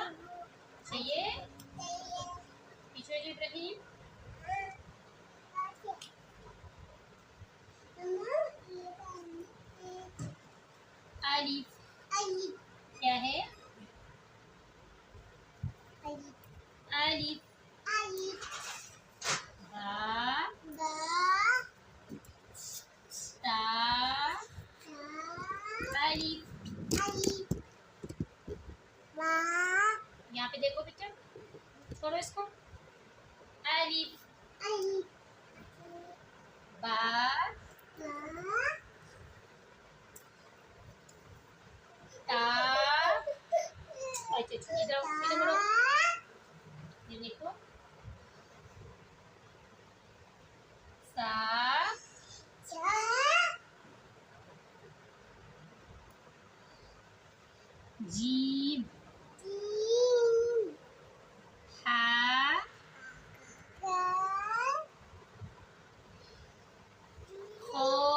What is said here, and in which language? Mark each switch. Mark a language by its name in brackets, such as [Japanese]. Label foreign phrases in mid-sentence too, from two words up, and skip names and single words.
[Urdu] چاہیے پیچھے ہو جاؤ ابراہیم. الف کیا ہے؟ الف. با تا الف. یہاں پہ دیکھو بیٹا. پڑھو اس کو. الف با تا. ادھر مڑو. یہ دیکھو. سا جیم ہا خو.